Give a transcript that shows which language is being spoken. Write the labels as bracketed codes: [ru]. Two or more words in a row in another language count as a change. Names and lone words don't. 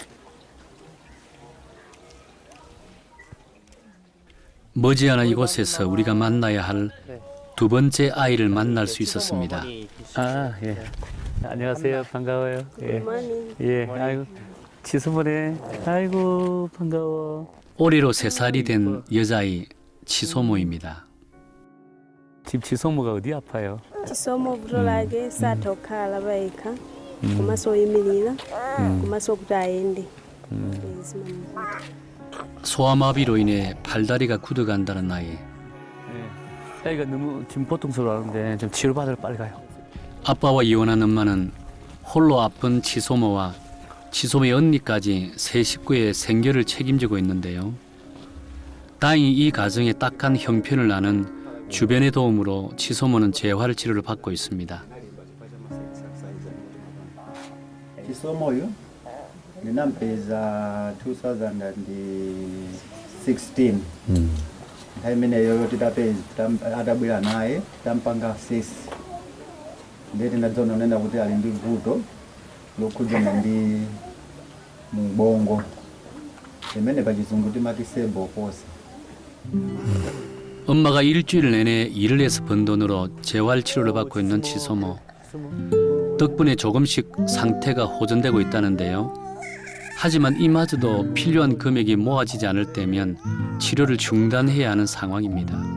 [ko] 머지않아 이곳에서 우리가 만나야 할 두 번째 아이를 만날 수 있었습니다. 아, 예. 안녕하세요. 반가워요. 예. 예. 아이고, 치수모네. 아이고, 반가워. 올해로 3살이 된 여자아이 치소모입니다. 집 지소모가 어디 아파요? [ny] chisomo butolage satokhala baika kumasoyimirira kumasokutaende [ko] 소아마비로 인해 팔다리가 굳어간다는 아이. 애가 너무 지금 고통스러워하는데 좀 치료받으러 빨리 가요. 아빠와 이혼한 엄마는 홀로 아픈 치소모와 치소모의 언니까지 세 식구의 생계를 책임지고 있는데요. 다행히 이 가정에 딱한 형편을 아는 주변의 도움으로 치소모는 재활 치료를 받고 있습니다. [ny] Chisomoyo ninampeza 2016 imeneyo adabwera naye tampanga 6 ndeti ndadzona nenda kuti ali ndi vuto lokhudzana ndi mubongo imene pachizungu timati cerebral. [ko] 엄마가 일주일 내내 일을 해서 번 돈으로 재활 치료를 받고 있는 치소모. 덕분에 조금씩 상태가 호전되고 있다는데요. 하지만 이마저도 필요한 금액이 모아지지 않을 때면 치료를 중단해야 하는 상황입니다.